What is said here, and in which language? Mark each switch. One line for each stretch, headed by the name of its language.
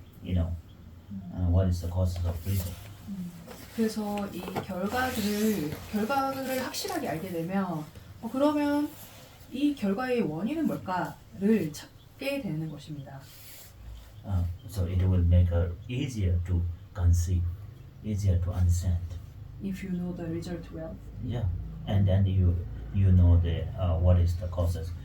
English: You know, what is the causes of result.
Korean: 그래서 이 결과를 확실하게 알게 되면 그러면 이 결과의 원인은 뭘까를 찾게 되는 것입니다.
English: So it will make it easier to conceive, easier to understand. If you know the result well. Yeah, and then you know the what is the causes.